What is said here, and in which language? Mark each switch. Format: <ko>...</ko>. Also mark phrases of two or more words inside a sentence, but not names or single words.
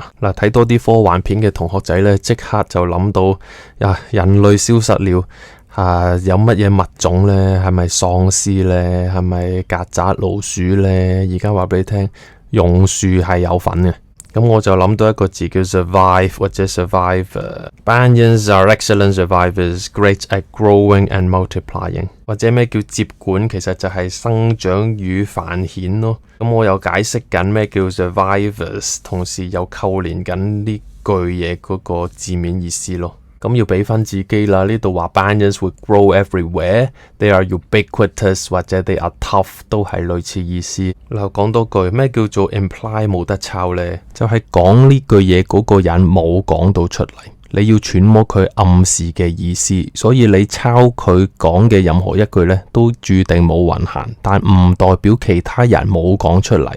<yue>嗱，睇多啲科幻片嘅同學仔呢，即刻就諗到人類消失了。有乜嘢物種呢？係咪喪屍呢？係咪曱甴老鼠呢？而家話俾你聽，榕樹係有份嘅。咁我就諗到一個字叫 survive 或者 survivor。</yue> <en>Banyans are excellent survivors, great at growing and multiplying。</en> <yue>或者咩叫接管？其實就係生長與繁衍咯。咁我又解釋緊咩叫 survivors， 同時又扣連緊呢句嘢嗰個字面意思咯。咁要俾翻自己啦，呢度話</yue> <en>Banyans would grow everywhere, they are ubiquitous</en> <yue>或者</yue> <en>they are tough</en> <yue>都係類似意思。嗱，講多句，咩叫做 imply 冇得抄呢？就係講呢句嘢嗰個人冇講到出嚟，你要揣摩佢暗示嘅意思，所以你抄佢講嘅任何一句呢，都注定冇運行，但唔代表其他人冇講出嚟。</yue>